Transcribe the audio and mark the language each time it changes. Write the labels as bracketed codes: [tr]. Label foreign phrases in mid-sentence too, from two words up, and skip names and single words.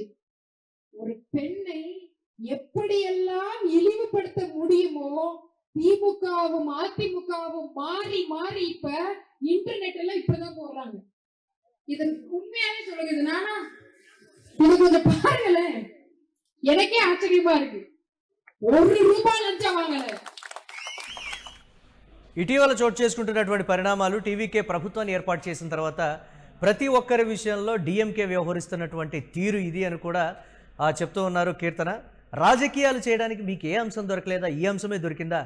[ta] ஒரு பெண்ணை எப்படியெல்லாம் இழிவுபடுத்த முடியுமோ திமுகவும் அதிமுகவும் மாறி மாறி இப்ப இன்டர்நெட்ல இப்பதான் போடுறாங்க. இது உண்மையாவே சொல்லுங்க. நானா இது கொஞ்சம் பாருங்களேன், எனக்கே ஆச்சரியமா இருக்கு. ₹1 லஞ்சம் வாங்கல. [te] ఇటీవల చోటు చేసుకుంటున్నటువంటి పరిణామాలు టీవీకే ప్రభుత్వాన్ని ఏర్పాటు చేసిన తర్వాత ప్రతి ఒక్కరి విషయంలో డిఎంకే వ్యవహరిస్తున్నటువంటి తీరు ఇది అని కూడా చెప్తూ ఉన్నారు కీర్తన. రాజకీయాలు చేయడానికి మీకు ఏ అంశం దొరకలేదా? ఈ అంశమే దొరికిందా?